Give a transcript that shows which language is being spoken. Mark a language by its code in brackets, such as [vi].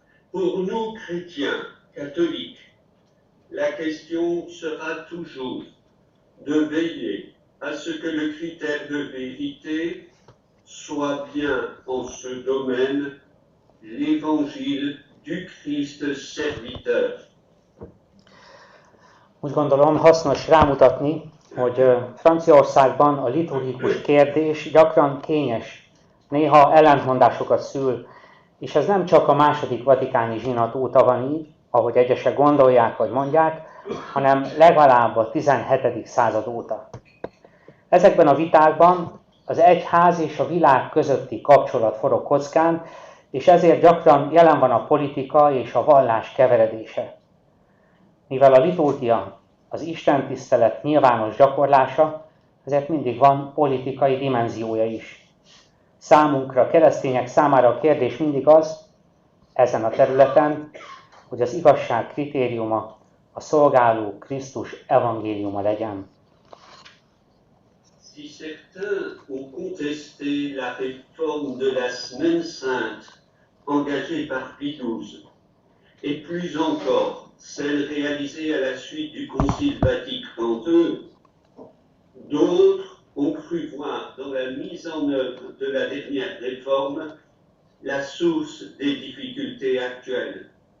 [fr] Pour nous, chrétiens, catholiques, la question sera toujours de veiller à ce que le critère de vérité soit bien en ce domaine l'évangile du Christ serviteur. [hu] Úgy gondolom hasznos rámutatni, hogy Franciaországban a liturgikus kérdés gyakran kényes, néha ellentmondásokat szül, és ez nem csak a második vatikáni zsinat óta van így, ahogy egyesek gondolják vagy mondják, hanem legalább a 17. század óta. Ezekben a vitákban az egyház és a világ közötti kapcsolat forog kockán, és ezért gyakran jelen van a politika és a vallás keveredése. Mivel a liturgia az istentisztelet nyilvános gyakorlása, ezért mindig van politikai dimenziója is. Számunkra, keresztények számára a kérdés mindig az, ezen a területen, hogy az igazság kritériuma a szolgáló Krisztus evangéliuma legyen. [fr] Si certains ont contesté la réforme de la Semaine Sainte engagée par Pie XII, et plus encore celle réalisée à la suite du Concile Vatican II, d'autres ont cru voir dans la mise en œuvre de la dernière réforme la source des difficultés actuelles.